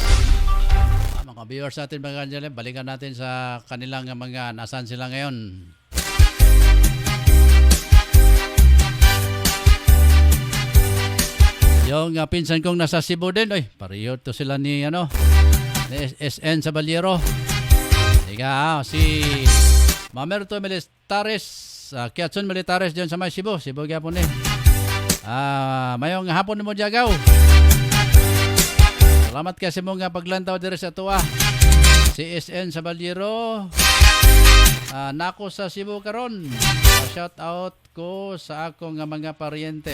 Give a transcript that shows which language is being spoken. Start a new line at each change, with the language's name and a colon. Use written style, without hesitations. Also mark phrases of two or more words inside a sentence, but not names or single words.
Filipino: Mga viewers natin mga ka-Angel, balikan natin sa kanilang mga nasaan sila ngayon. Yung pinsan kong nasa Cebu din, pareho to sila ni ni SN sa Baliero.
Cebuano: Ika, si Mamerto Militares, Kiatson Militares diyan sa may Cebu gyapon ni. Mayong hapon mo jagaw. Salamat kasi mo nga paglantaw diri sa tuwa. Si SN sa Baliero. Nako sa Cebu karon.
English: Shout out
Cebuano: ko sa akong mga paryente.